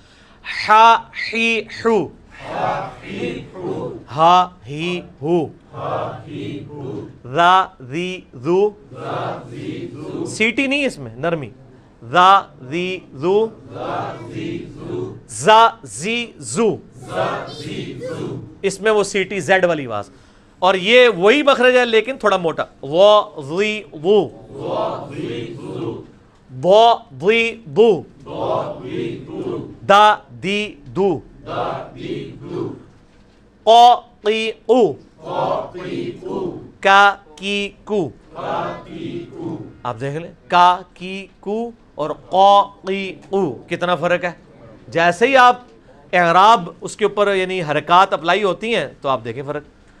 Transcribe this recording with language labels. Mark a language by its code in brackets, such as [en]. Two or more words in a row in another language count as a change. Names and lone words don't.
[ar] ہا ہی ہو, ہا ہی ہو, را ذی ذو, [ur] سیٹی نہیں اس میں نرمی. [ar] را ذی ذو, زا زی زو, [ur] اس میں وہ سیٹی زیڈ والی آواز. اور یہ وہی مخرج ہے لیکن تھوڑا موٹا. [ar] و ذی وو, بو ذی بو, دا دی دو, قو قی قو, کا کی کو. [ur] آپ دیکھ لیں [ar] کا کی کو [ur] اور [ar] قو قی قو [ur] کتنا فرق ہے. جیسے ہی آپ اعراب اس کے اوپر یعنی حرکات اپلائی ہوتی ہیں تو آپ دیکھیں فرق.